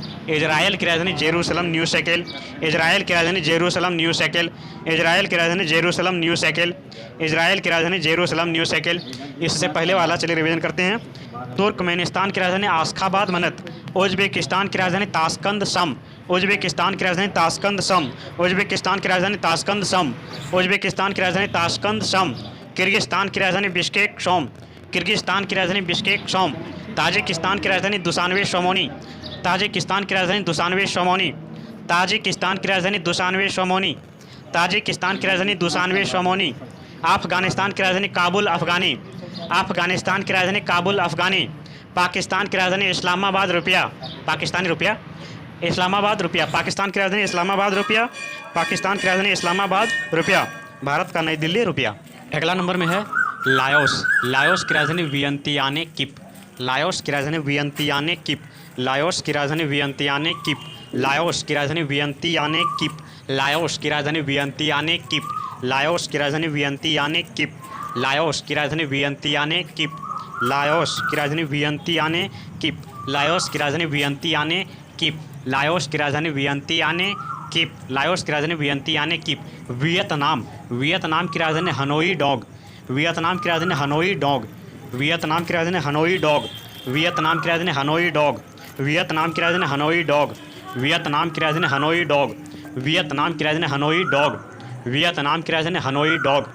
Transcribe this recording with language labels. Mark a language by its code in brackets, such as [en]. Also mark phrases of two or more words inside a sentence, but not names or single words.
[hi] इजराइल की राजधानी जेरूसलम न्यू शेकेल, इजराइल की राजधानी जेरूसलम न्यू शेकेल, इजराइल की राजधानी जेरूसलम न्यू शेकेल, इजराइल की राजधानी जेरूसलम न्यू शेकेल। इससे पहले वाला चलिए रिवीजन करते हैं। तुर्कमेनिस्तान की राजधानी आशखाबाद मनत, उज्बेकिस्तान की राजधानी ताशकंद सम, उज्बेकिस्तान की राजधानी ताशकंद सम, उज्बेकिस्तान की राजधानी ताशकंद सम, उज्बेकिस्तान की राजधानी ताशकंद सम। किर्गिस्तान की राजधानी बिश्केक शोम, किर्गिस्तान की राजधानी बिश्केक शोम। ताजिकिस्तान की राजधानी दुशानवे शोमोनी, ताजिकिस्तान की राजधानी दुशानवे शोमोनी, ताजिकिस्तान की राजधानी दुशानवे शोमोनी, ताजिकिस्तान की राजधानी दुशानवे शोमोनी। अफगानिस्तान की राजधानी काबुल अफगानी, अफगानिस्तान की राजधानी काबुल अफगानी। पाकिस्तान की राजधानी इस्लामाबाद रुपया, पाकिस्तानी रुपया, इस्लामाबाद रुपया। पाकिस्तान की राजधानी इस्लामाबाद रुपया, पाकिस्तान की राजधानी इस्लामाबाद रुपया। भारत का नई दिल्ली रुपया। अगला नंबर में है लाओस, लाओस की राजधानी वियंतियाने किप, लाओस की राजधानी वियंतियाने किप, लाओस की राजधानी वियंतियाने किप, लाओस की राजधानी वियंतियाने किप, लाओस की राजधानी वियंतियाने किप, लाओस की राजधानी वियंतियाने किप, लाओस की राजधानी वियंतियाने किप, लाओस की राजधानी वियंतियाने किप, लाओस की राजधानी वियंतियाने किप, लाओस की राजधानी वियंतियाने किप, लाओस की राजधानी वियंतियाने किप। वियतनाम, वियतनाम की राजधानी हनोई डॉग, वियतनाम की राजधानी हनोई डॉग, वियतनाम की राजधानी हनोई डॉग, वियतनाम की राजधानी हनोई डॉग, वियतनाम की राजधानी हनोई डॉग, वियतनाम की राजधानी हनोई डॉग, वियतनाम की राजधानी हनोई डॉग, वियतनाम की राजधानी हनोई डॉग।